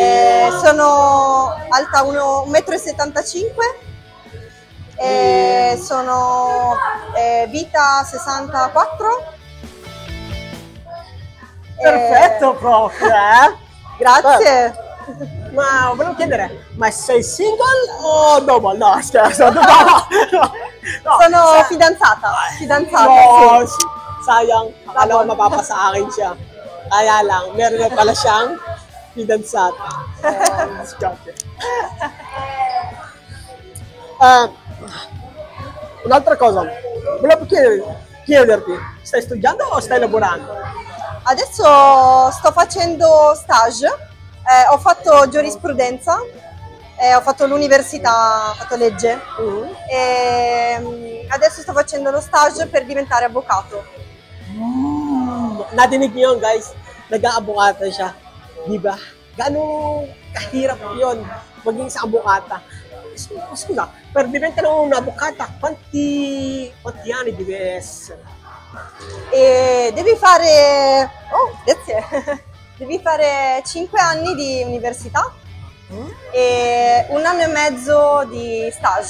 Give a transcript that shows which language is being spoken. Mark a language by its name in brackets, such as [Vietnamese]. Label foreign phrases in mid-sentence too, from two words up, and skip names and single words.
[Italian] Sono alta 1,75 m, sono vita 64. Perfetto proprio, eh? Grazie. Ma volevo chiedere, ma sei [English] single o double? [Italian] No, scherzo, no, no. Sono fidanzata. No, Sì. [Filipino] sayang, akala ko mapapasa akin siya. Kaya lang, meron na pala siyang [Italian] fidanzata. Scusate. Un'altra cosa, volevo chiederti, stai studiando o stai lavorando? Adesso sto facendo stage, ho fatto giurisprudenza, ho fatto l'università, ho fatto legge e adesso sto facendo lo stage per diventare avvocato. [English] Nadinig niyo yun, guys, [Filipino] nag-aabukata siya. Di ba? Gano'ng kahirap yun maging sa abukata. [Italian] Scusa, per diventare un'avvocata, quanti anni devi essere? E devi fare, grazie, devi fare 5 anni di università e 1 anno e mezzo di stage.